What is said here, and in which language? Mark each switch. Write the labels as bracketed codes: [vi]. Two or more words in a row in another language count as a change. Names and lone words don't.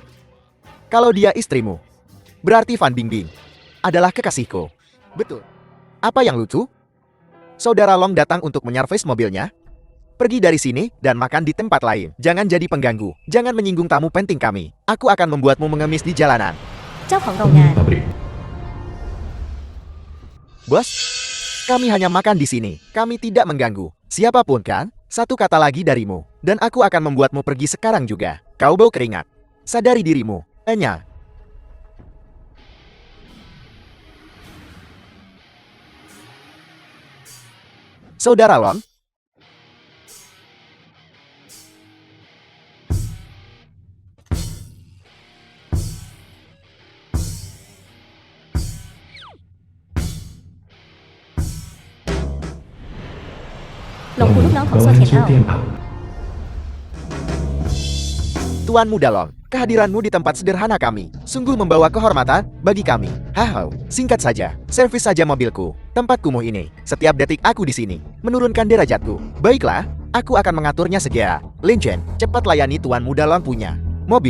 [id] Kalau dia istrimu, berarti Fan Bingbing adalah kekasihku. Betul. Apa yang lucu? Saudara Long datang untuk menyervis mobilnya. Pergi dari sini dan makan di tempat lain. Jangan jadi pengganggu. Jangan menyinggung tamu penting kami. Aku akan membuatmu mengemis di jalanan. [th] เจ้าของโรงงาน [id] Pabrik. Bos, kami hanya makan di sini. Kami tidak mengganggu siapapun kan? Satu kata lagi darimu, dan aku akan membuatmu pergi sekarang juga. Kau bau keringat. Sadari dirimu, Enya. Saudara Long, [th] หลงหูลูกน้องของโซเทียนเอา [id] Tuan Muda Long, kehadiranmu di tempat sederhana kami sungguh membawa kehormatan bagi kami. Haha, singkat saja, servis saja mobilku. Tempat kumuh ini, setiap detik aku di sini, menurunkan derajatku. Baiklah, aku akan mengaturnya segera. Lin Chen, cepat layani Tuan Muda Long punya mobil.